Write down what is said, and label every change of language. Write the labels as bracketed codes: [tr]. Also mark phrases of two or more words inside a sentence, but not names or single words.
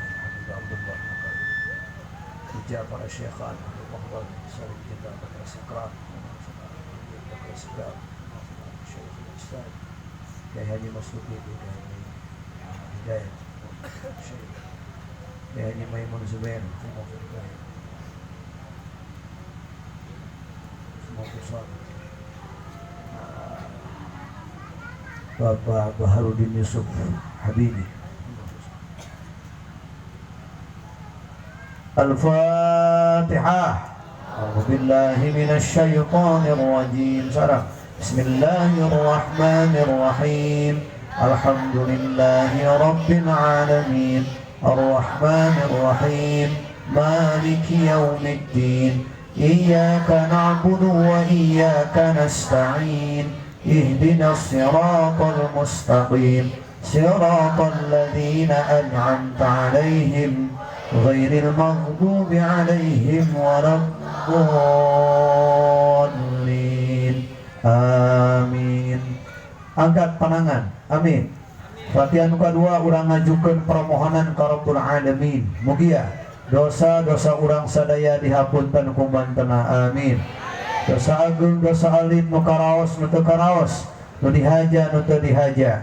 [id] Habib Abdullah Hijab para syekhan Muhammad Salim kita Bakar Sakrat Bakar Sakrat Syekh Ustaz Kiai Haji Masudi Hidayat Syekh Kiai Haji Maimun Zubair Bapak Baharudin Yusuf Habibi. [ar] Al-Fatihah. أعوذ بالله من الشيطان الرجيم. بسم الله الرحمن الرحيم. الحمد لله رب العالمين. الرحمن الرحيم. مالك يوم الدين. إياك نعبد وإياك نستعين. اهدنا الصراط المستقيم. صراط الذين أنعمت عليهم غير المغضوب عليهم ولا الضالين. [su] Amin. Angkat panangan. Amin. Fatihah nu kadua urang ngajukeun permohonan ka [ar] رب العالمين. [su] Mugia dosa-dosa urang sadaya dihapunten ku mantena. Amin. Dosa agung, dosa alim, nu karaos, nu teu karaos, nu dihaja, nu teu dihaja.